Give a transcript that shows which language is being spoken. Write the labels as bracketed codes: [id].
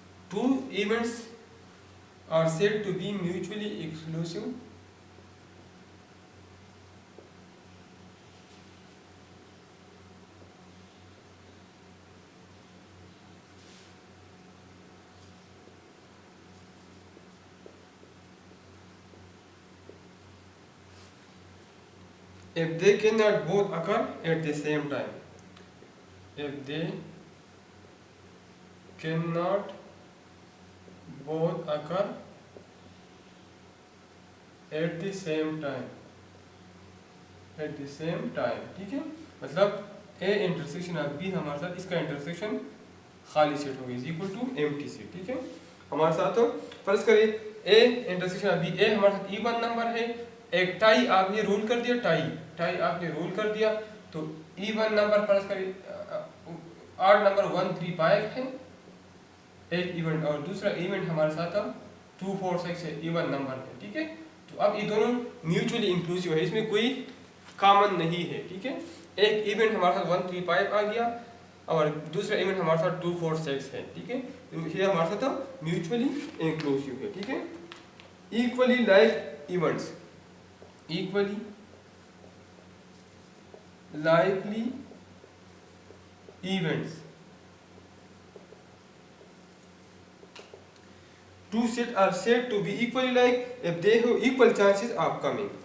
[en] Two events are said to be mutually exclusive if they cannot both occur at the same time. If they cannot both occur at the same time, [hi] ठीक है, मतलब [en] A intersection of B [hi] हमारे साथ इसका [en] intersection [hi] खाली set होगी [en] Is equal to empty set. [hi] ठीक है, हमारे साथ फर्ज करिए A intersection of B, A हमारे साथ इवन नंबर है, एक टाई आपने रूल कर दिया, टाई आपने रूल कर दिया, तो इवन नंबर फर्ज करिए आड नंबर 1 3 5 है एक इवेंट, और दूसरा इवेंट हमारे साथ 2 4 6 है, इवन नंबर है। ठीक है, तो अब ये दोनों म्यूचुअली इंक्लूसिव है, इसमें कोई कॉमन नहीं है। ठीक है, एक इवेंट हमारे साथ 1 3 5 आ गया और दूसरा इवेंट हमारे साथ 2 4 6 है। ठीक है, तो ये हमारे साथ म्यूचुअली इंक्लूसिव है। ठीक है, [en] Equally like events, equally likely events, two sets are said to be equally like if they have equal chances of coming.